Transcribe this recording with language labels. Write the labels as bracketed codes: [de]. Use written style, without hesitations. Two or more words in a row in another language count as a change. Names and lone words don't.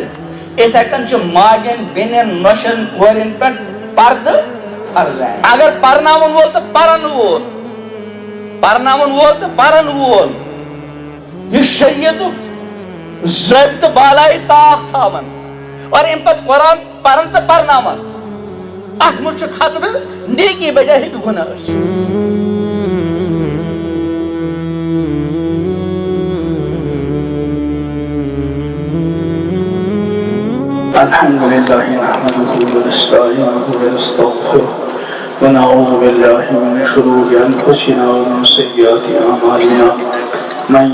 [ks] یِتھے کٔنۍ چھِ ماجٮ۪ن بیٚنٮ۪ن نۄشن کورٮ۪ن پٮ۪ٹھ پردٕ فرض عین اگر پرناون وول تہٕ پرن وول پرناون وول تہٕ پرن وول یہِ شریعتُک ضٲبطہٕ بالایہِ طاق تھاون اور امہِ پتہٕ قرآن پرن تہٕ پرناون اتھ منٛز چھُ خطرٕ نیکی بجاے ہیٚکہِ گُناہ ٲسِتھ [ar] الحمد لله نحمده ونستعينه ونستغفره ونعوذ بالله من شرور أنفسنا ومن سيئات أعمالنا من